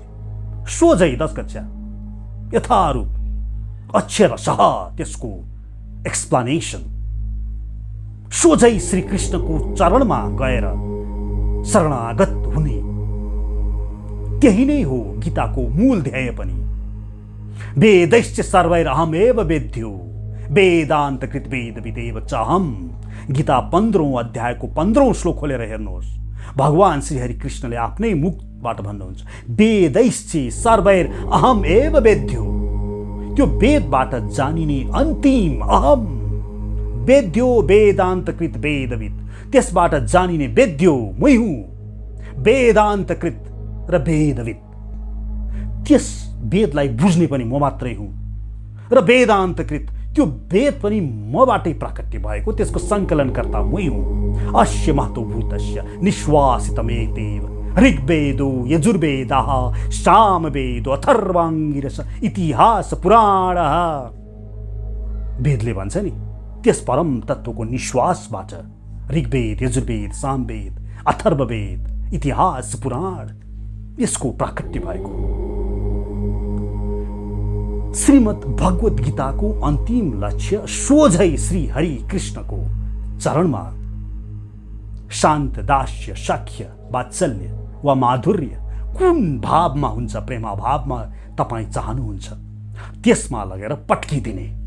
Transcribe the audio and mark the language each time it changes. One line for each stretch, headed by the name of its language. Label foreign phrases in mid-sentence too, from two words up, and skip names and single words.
Nepali: सोझै 10 कक्षा यथारूप अक्षरशः त्यसको एक्सप्लेनेसन, सोझै श्री कृष्णको चरणमा गएर शरणागत हुने, त्यही नै हो गीताको मूल ध्येय पनि।
Sanskrit: वेदैश्च सर्वैरहमेव वेद्यो वेदान्तकृत वेद विदेव चाहम।
Nepali: गीता 15औं अध्यायको 15औं श्लोक खोलेर हेर्नुहोस्। भगवान श्री हरि कृष्णले आफ्नै वेदबाट भन्नुहुन्छ,
Sanskrit: वेदैश्चि सर्वैर अहम एव वेद्यो।
Nepali: त्यो वेदबाट जानिने अन्तिम अहम,
Sanskrit: वेद्यो वेदान्तकृत वेदविद,
Nepali: त्यसबाट जानिने वेद्यो मै हुँ, वेदान्तकृत र वेदविद। त्यस वेदलाई बुझ्ने पनि म मात्रै हुँ र वेदान्तकृत, त्यो वेद पनि मबाटै प्राकट्य भएको, त्यसको सङ्कलनकर्ता मै हुँ।
Sanskrit: अस्य महतोभूतस्य निश्वासितमेतेव ऋग्वेदो यजुर्वेदः सामवेदो अथर्वाङ्गिरस इतिहास पुराणः।
Nepali: वेदले भन्छ नि, त्यस परम तत्त्वको निश्वासबाट ऋग्वेद यजुर्वेद सामवेद अथर्ववेद इतिहास पुराण यसको प्राकट्य भएको। श्रीमद् भगवत गीताको अन्तिम लक्ष्य सोझै श्री हरि कृष्णको चरणमा शान्त दास्य सख्य वात्सल्य वा माधुर्य कुन भावमा हुन्छ, प्रेमा भावमा तपाईँ चाहनुहुन्छ त्यसमा लगेर पट्किदिने।